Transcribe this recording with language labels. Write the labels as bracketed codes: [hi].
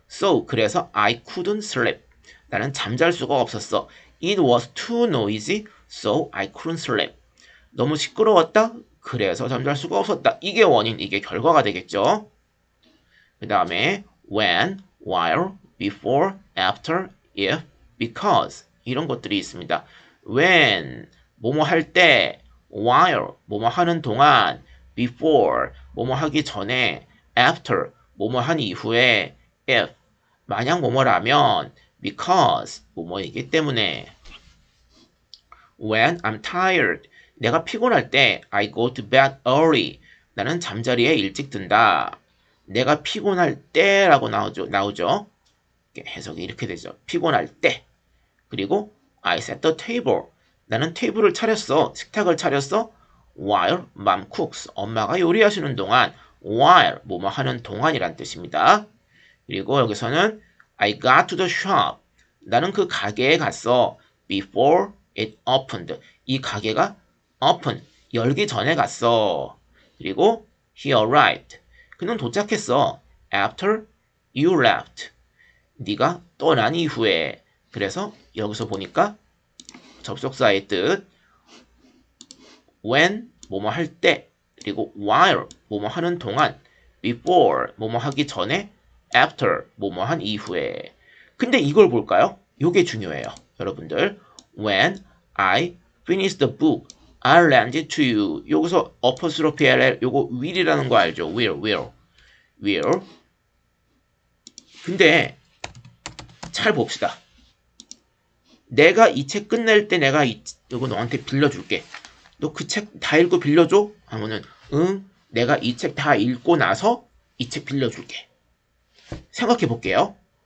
[en] So [ko] 그래서 [en] I couldn't sleep. [ko] 나는 잠잘 수가 없었어. [en] It was too noisy, so I couldn't sleep. [ko] 너무 시끄러웠다. 그래서 잠잘 수가 없었다. 이게 원인, 이게 결과가 되겠죠. 그 다음에 when, while, before, after, if, because 이런 것들이 있습니다. when, 뭐뭐 할 때, while 뭐뭐 하는 동안, before 뭐뭐 하기 전에, after 뭐뭐 한 이후에, if 만약 뭐뭐라면, because 뭐뭐이기 때문에. [en] When I'm tired [ko] 내가 피곤할 때 [en] I go to bed early [ko] 나는 잠자리에 일찍 든다. 내가 피곤할 때라고 나오죠. 해석이 이렇게 되죠. 피곤할 때. 그리고 [en] I set the table [ko] 나는 테이블을 차렸어. 식탁을 차렸어. [en] While mom cooks [ko] 엄마가 요리하시는 동안 while 뭐뭐 하는 동안이란 뜻입니다. 그리고 여기서는 [en] I got to the shop [ko] 나는 그 가게에 갔어. [en] Before it opened [ko] 이 가게가 open 열기 전에 갔어. 그리고 [en] he arrived [ko] 그는 도착했어. [en] After you left [ko] 네가 떠난 이후에. 그래서 여기서 보니까 접속사의 뜻 when 뭐뭐 할 때 그리고 while 뭐뭐 하는 동안 before 뭐뭐 하기 전에 after 뭐뭐 한 이후에. 근데 이걸 볼까요? 요게 중요해요. 여러분들 [en] when I finish the book I'll lend it to you. [ko] 여기서 apostrophe ll 요거 will이라는 거 알죠? [en] will. [ko] 근데 잘 봅시다. 내가 이 책 끝낼 때 내가 이거 너한테 빌려줄게. 너 그 책 다 읽고 빌려줘? 하면은 응 내가 이 책 다 읽고 나서 이 책 빌려줄게. 생각해 볼게요.